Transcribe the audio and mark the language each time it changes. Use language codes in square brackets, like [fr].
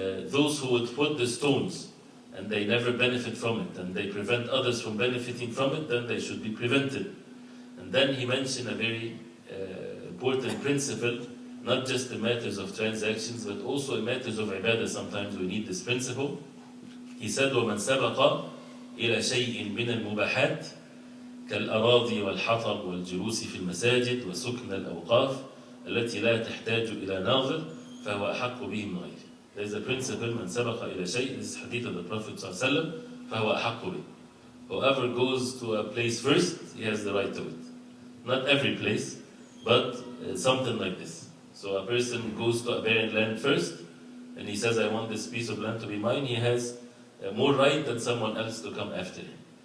[en] Those who would put the stones and they never benefit from it, and they prevent others from benefiting from it, then they should be prevented. And then he mentioned a very important principle, not just in matters of transactions, but also in matters of ibadah. Sometimes we need this principle. [ar] He said, وَمَنْ سَبَقَ إلى شيء من المباحات كالأراضي والحطب والجلوس في المساجد وسكن الأوقاف التي لا تحتاج إلى ناظر فهو أحق به من غيره. [en] There is a principle, [ar] من سبق إلى شيء, [en] this is hadith of the Prophet [ar] صلى الله عليه وسلم, فهو أحق به. [en] Whoever goes to a place first, he has the right to it. Not every place, but something like this. So a person goes to a barren land first, and he says, I want this piece of land to be mine, he has more right than someone else to come after him.